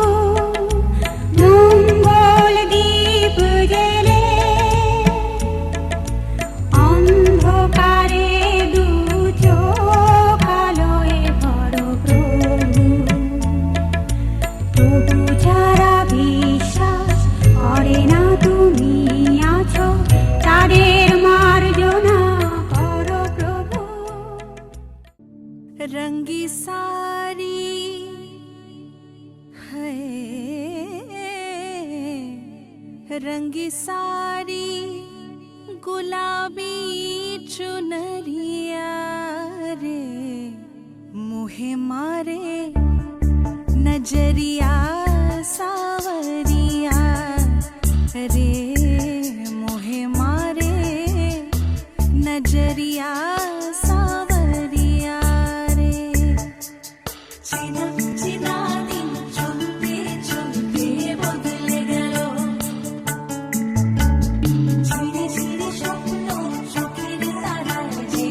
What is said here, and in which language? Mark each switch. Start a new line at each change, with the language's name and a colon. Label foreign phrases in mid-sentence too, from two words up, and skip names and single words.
Bangla: মঙ্গল দীপ জেলে অন্ধকারে দু চোখ আলোয় ভরো প্রভু, তবু যারা বিশ্বাস করে না তুমি আছো, তাদের মার্জনা করো প্রভু।
Hindi: रंगी सारी है, रंगी सारी गुलाबी चुनरिया रे, मुहे मारे नजरिया सावरिया रे, मुहे मारे नजरिया सावरिया रे।
Bangla: চিনা চিনা দিন চলতে চলতে বদলে গেল, ঝিরে ঝিরে স্বপ্ন চোখের তারায়